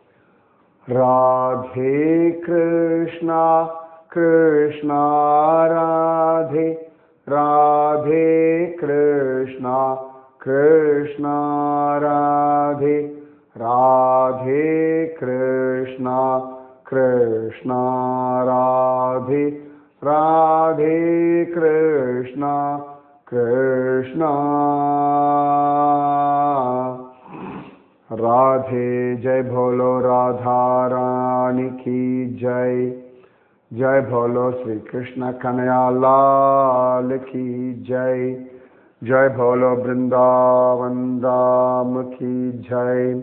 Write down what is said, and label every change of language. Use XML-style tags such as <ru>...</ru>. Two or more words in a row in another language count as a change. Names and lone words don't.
<hi>ராதே கிருஷ்ணா கிருஷ்ணா ராதே, ராதே கிருஷ்ணா கிருஷ்ணா ராதே, ராதே கிருஷ்ணா கிருஷ்ணா ராதே, ராதே கிருஷ்ணா கிருஷ்ணா राधे। जय भोलो राधा रानी की जय। जय भोलो श्री कृष्ण कन्हैया लाल की जय। जय भोलो वृंदावन धाम की जय।</hi>